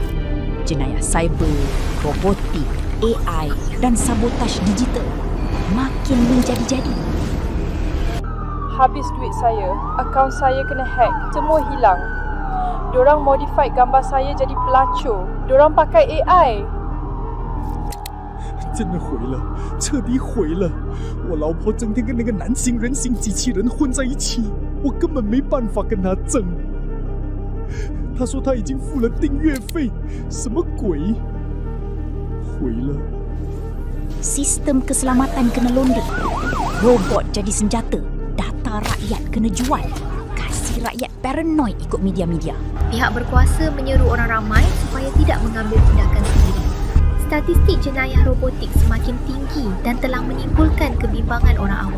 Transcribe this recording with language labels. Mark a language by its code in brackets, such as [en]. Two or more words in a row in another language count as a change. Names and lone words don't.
[ms] Jenayah cyber, robotik, AI dan sabotaj digital makin menjadi-jadi. Habis duit saya, akaun saya kena hack, semua hilang. Diorang modify gambar saya jadi pelacur. Diorang pakai AI. [zh] 真的毁了，彻底毁了！我老婆整天跟那个男性人形机器人混在一起，我根本没办法跟她争。她说她已经付了订阅费，什么鬼？毁了！ [ms] Sistem keselamatan kena londek. Robot jadi senjata. Data rakyat kena jual. Kasih rakyat paranoid ikut media-media. Pihak berkuasa menyeru orang ramai supaya tidak mengambil tindakan sendiri. Statistik jenayah robotik semakin tinggi dan telah menimbulkan kebimbangan orang awam.